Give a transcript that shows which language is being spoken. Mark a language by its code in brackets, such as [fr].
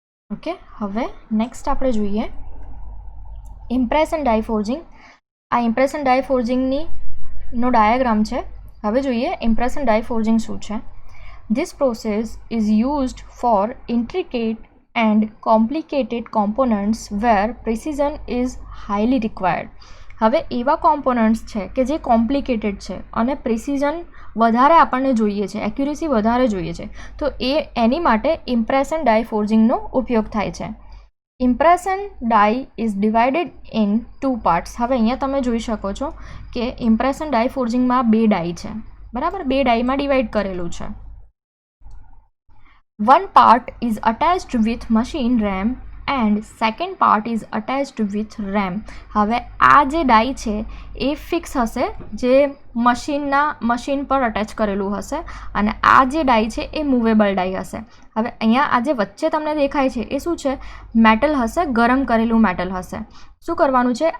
[gu] Okay, હવે next આપણે જોઈએ ઇમ્પ્રેશન ડાઈ ફોર્જિંગ. આ ઇમ્પ્રેશન ડાઈ ફોર્જિંગનો ડાયાગ્રામ છે. હવે જોઈએ ઇમ્પ્રેશન ડાઈ ફોર્જિંગ શું છે. [en] This process is used for intricate and complicated components where precision is highly required. [gu] હવે એવા કોમ્પોનન્ટ્સ છે કે જે કોમ્પ્લિકેટેડ છે અને પ્રિસિઝન વધારે આપણને જોઈએ છે, એક્યુરેસી વધારે જોઈએ છે, તો એની માટે ઇમ્પ્રેશન ડાઈ ફોર્જિંગનો ઉપયોગ થાય છે. [en] Impression die is divided in 2 parts. [gu] હવે અહીંયા તમે જોઈ શકો છો કે ઇમ્પ્રેશન ડાઈ ફોર્જિંગમાં 2 ડાઈ છે, બરાબર. 2 ડાઈમાં ડિવાઈડ કરેલું છે. [en] One part is attached with machine RAM and second part is attached with RAM. [gu] હવે આ જે ડાઈ છે એ ફિક્સ હશે, જે મશીન પર અટેચ કરેલું હશે, અને આ જે ડાઈ છે એ મૂવેબલ ડાઈ હશે. હવે અહીંયા આ જે વચ્ચે તમને દેખાય છે એ શું છે? મેટલ હશે, ગરમ કરેલું મેટલ હશે. શું કરવાનું છે?